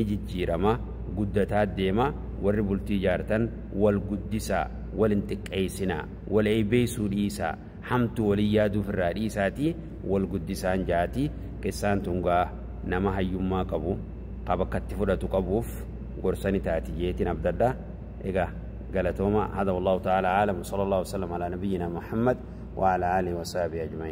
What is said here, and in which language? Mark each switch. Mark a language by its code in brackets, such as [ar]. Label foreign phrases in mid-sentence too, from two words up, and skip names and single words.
[om] jijjiirama guddataa deema warri bultii jaartan wal guddisaa wal hin xiqqeessinaa wal eebeessuu dhiisaa hamtu walii yaaduuf irraa dhiisaatii wal guddisaan jaati keessaan tungaa nama hayyummaa qabu qabakkatti fudhatu qabuuf gorsani taati jeetiin abdadda egaa galatooma hada [ar] والله تعالى أعلم صلى الله عليه وسلم على نبينا محمد وعلى آله وصحبه أجمعين